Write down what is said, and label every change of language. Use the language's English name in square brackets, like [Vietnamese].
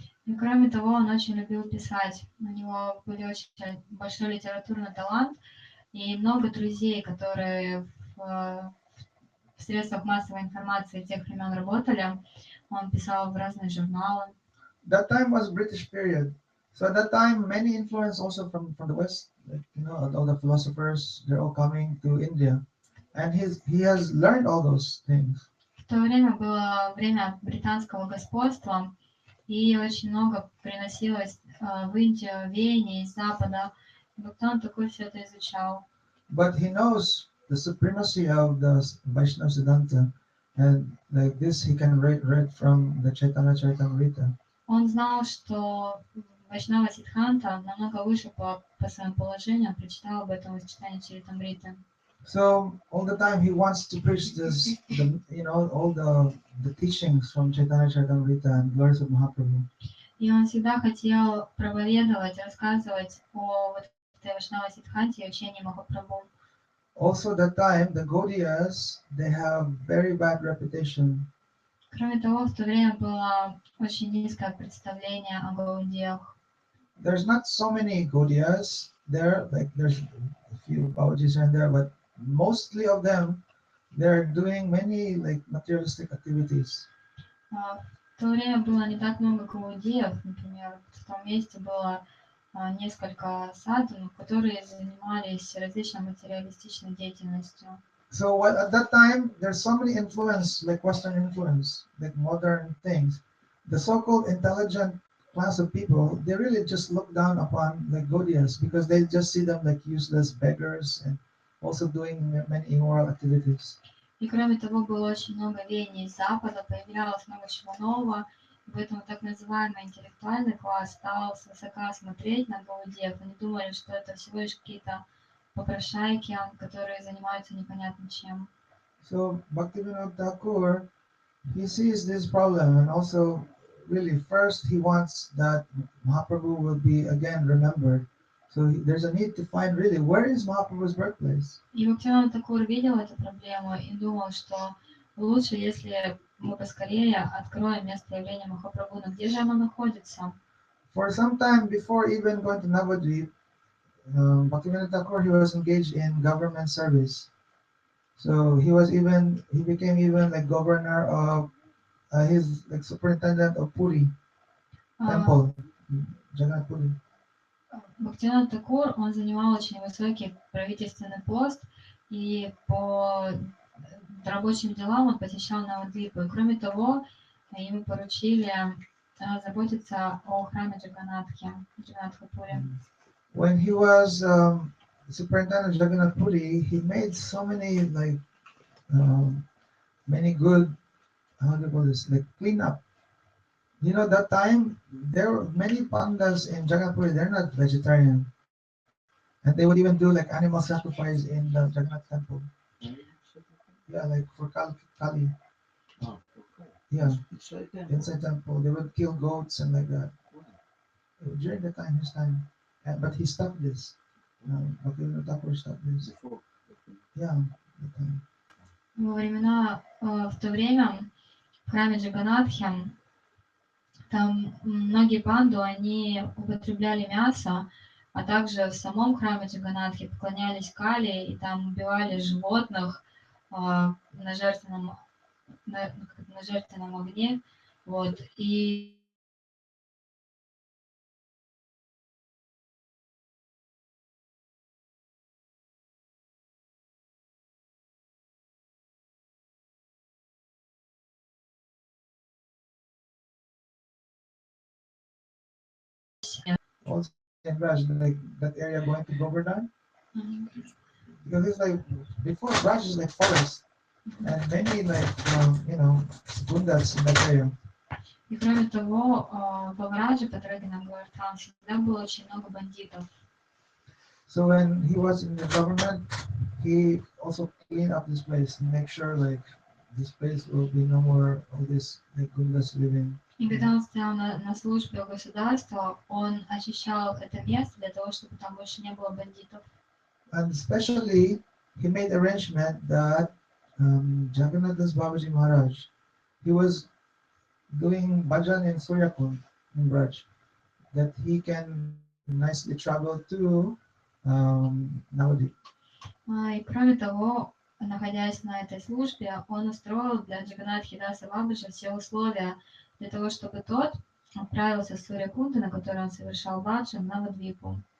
[Russian] И кроме того, он очень любил писать. У него был очень большой литературный талант и много друзей, которые в средствах массовой информации тех времен работали. Он писал в разные журналы. [English] That time was British period. So at that time, many influence also from the West, like, all the philosophers, they're all coming to India. And he has learned all those things. [Russian] В то время было время британского господства, и очень много приносилось в Индию веяний из Запада. Бхактивинода Такур все это изучал. [English] But he knows the supremacy of the Vaishnava Siddhanta, and like this he can read from the Chaitanya Charitamrita. [Russian] Он знал, что Вайшнава Сиддханта намного выше по своему положению. Он прочитал об этом из читания Чаритамриты. [English] So all the time he wants to preach this, all the teachings from Chaitanya Charitamrita and glories of Mahaprabhu. [Russian] И он всегда хотел проповедовать, рассказывать о вот этой Вайшнава Сиддханте и учении Махапрабху. [English] Also that time the Gaudiyas, they have very bad reputation. [Russian] Кроме того, в то время было очень низкое представление о гаудиях. [English] There's not so many Gaudiyas there, like there's a few Baujis in there, but mostly of them, they're doing many like materialistic activities. [Russian] В то время было не так много гаудиев, например, в том месте было несколько садху, которые занимались различной материалистичной деятельностью. [English] So at that time, there's so many influence, like Western influence, like modern things. The so-called intelligent class of people, they really just look down upon like Gaudiyas because they just see them like useless beggars and also doing many immoral activities. [Russian] И кроме того, было очень много веяний из Запада, появлялось много чего нового. Поэтому так называемый интеллектуальный класс стал свысока смотреть на гаудиев. Они думали, что это всего лишь какие-то попрошайки, которые занимаются непонятно чем. [English] So Bhaktivinoda Thakur, he sees this problem, and also really first he wants that Mahaprabhu will be again remembered. So there's a need to find really where is Mahaprabhu's birthplace. [Russian] И Бхактивинода Такур видел эту проблему и думал, что лучше, если мы поскорее откроем место явления Махапрабху, но где же оно находится? [English] For some time before even going to Navadvip, Bhaktivinoda Thakur, he was engaged in government service. So he became even like governor of his like superintendent of Puri temple, Jagannath Puri. [Russian] Бхактивинода Такур, он занимал очень высокий правительственный пост, и по рабочим делам он посещал Навадвипу. И кроме того, ему поручили заботиться о храме Джаганнатхи, Джаганнатха-Пури. [English] When he was superintendent of Jagannath Puri, he made so many like many good, how do you call this, like cleanup. That time there were many pandas in Jagannath Puri, they're not vegetarian. And they would even do like animal sacrifice in the Jagannath temple. Yeah, like for Kali. Yeah, inside temple. They would kill goats and like that. During his time. But he stopped this. Bhaktivinoda Thakur stopped this. Yeah, the time. [Russian] Во времена, в то время в храме Джаганнатхи там многие панду, они употребляли мясо, а также в самом храме Джаганнатхи поклонялись Кали и там убивали животных на жертвенном огне. Вот. И [English] also in Raj, like that area going to Govardhan. Because it's like before Raj is like forest and many like gundas in that area. [Russian] И кроме того, во Врадже, по дороге на Гавардхан, всегда было очень много бандитов. [English] So when he was in the government, he also cleaned up this place and make sure like this place will be no more all this like gundas living. [Russian] И когда он стоял на службе у государства, он очищал это место для того, чтобы там больше не было бандитов. [English] And especially, he made arrangement that Jagannath Das Babaji Maharaj, he was doing bhajan in Suryakund in Braj, that he can nicely travel to Navadvip. [Russian] И кроме того, находясь на этой службе, он устроил для Джаганнатхи Даса Бабаджи все условия для того, чтобы тот отправился с Сурьякунды, на которой он совершал баджан, на Навадвипу.